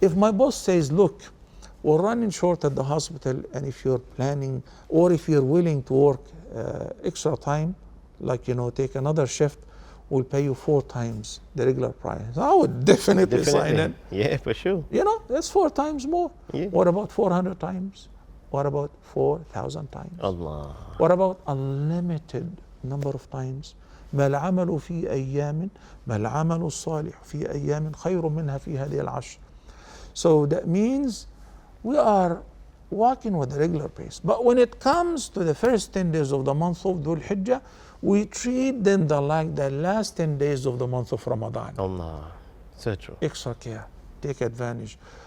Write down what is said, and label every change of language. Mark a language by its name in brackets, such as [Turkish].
[English] If my boss says, look, we're running short at the hospital, and if you're planning, or if you're willing to work extra time, like, take another shift, we'll pay you 4 times the regular price. I would definitely sign it. Yeah, for sure. That's 4 times more. Yeah. What about 400 times? What about 4,000 times? Allah. What about unlimited number of times? [Arabic] ما العمل في أيام ما العمل الصالح في أيام خير منها في هذه العشر. [English] So that means we are walking with a regular pace. But when it comes to the first 10 days of the month of Dhul Hijjah, we treat them like the last 10 days of the month of Ramadan. Allah. So true. Extra care, take advantage.